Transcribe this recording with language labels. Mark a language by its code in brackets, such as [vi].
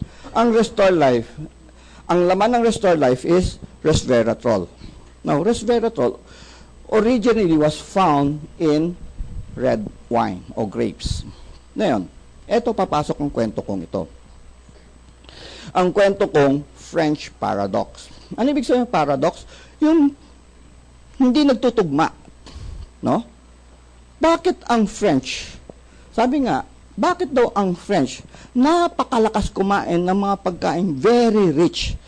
[tl] Ang Restore Life, ang laman ng Restore Life is resveratrol. [en] Now, resveratrol originally was found in red wine o grapes. [tl] Ngayon, ito papasok ang kwento kong ito. Ang kwento kong French paradox. Ano ibig sabihin ng paradox? Yung hindi nagtutugma. No? Bakit ang French? Sabi nga, bakit daw ang French napakalakas kumain ng mga pagkain [en] very rich?